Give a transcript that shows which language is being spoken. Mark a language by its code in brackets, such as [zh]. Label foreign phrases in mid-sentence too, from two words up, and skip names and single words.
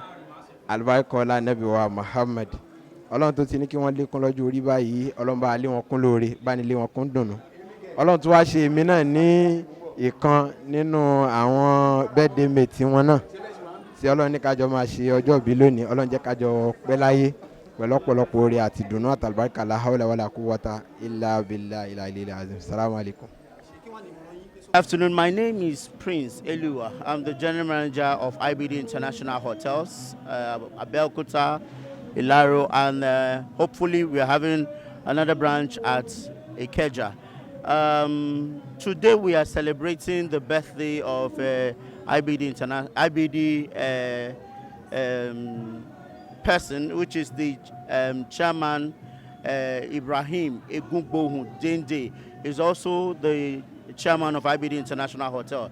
[yo] Àlùbáríkà Nábì wa Muhammad. Ọlọ́run tó ti ní kí wọ́n lékún lọ́jọ́ orí báyìí, Ọlọ́run bá lé wọn kún lóore, bá ní lé wọn kún dùnnú. Ọlọ́run tó wá ṣe èmi náà ní ìkan nínú àwọn [en] birthday mate [yo] wọn náà, tí Ọlọ́run ní kájọ máa ṣe ọjọ́ ìbí lónìí. Ọlọ́run jẹ́ kájọ pẹ́ láyé pẹ̀lú ọ̀pọ̀lọpọ̀ oore àti dùnnú àtàlùbáríkà [ar] لا حول ولا قوة إلا بالله العلي العظيم. السلام عليكم. [en] Good afternoon. My name is Prince Eluwa. I'm the general manager of Ibd International Hotels, Abeokuta, Ilaro, and hopefully we're having another branch at Ikeja. Today we are celebrating the birthday of IBD person, which is the chairman Ibrahim Dende, is also the chairman of IBD International Hotel.